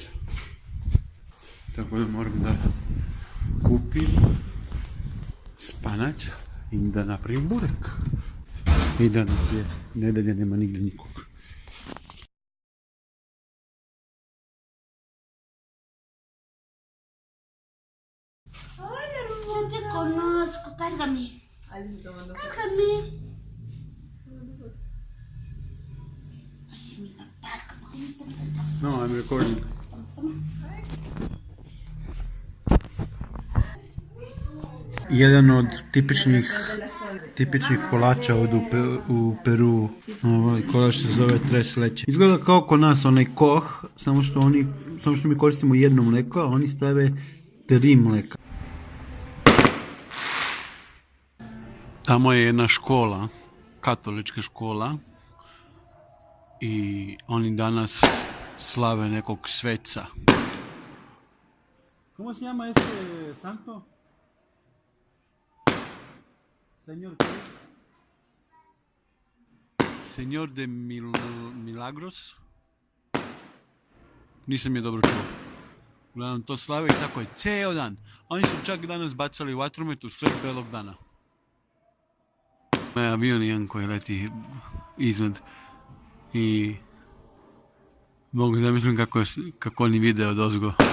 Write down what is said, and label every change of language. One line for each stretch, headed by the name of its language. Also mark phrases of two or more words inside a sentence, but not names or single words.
Serbian: Tako da moram da kupim spanać i da napravim burek. I danas je nedelja, nema nigdje nikog.
Spanish: Hola, no te conozco, cárgame. Alice tomando fotos. Cárgame. Ay, mi papá, ¿cómo que me tanta foto? No,
English: I'm recording.
Serbian: Jedan od tipičnih kolača u Peru, kolač se zove
Spanish: tres leche.
Serbian: Izgleda kao kod nas onaj koh, samo što mi koristimo jedno mleko, a oni stave 3 mleka. Tamo je jedna škola, katolička škola, i oni danas slave nekog sveca.
Spanish: ¿Cómo se llama este santo? Señor qué? Señor de Milagros?
Serbian: Nisam je dobro čuo. Uglavnom to slave i tako je ceo dan. Oni su čak danas bacali vatromet u sred belog dana. Avion jedan koji leti iznad i mogu zamislim kako oni vide od ozgo.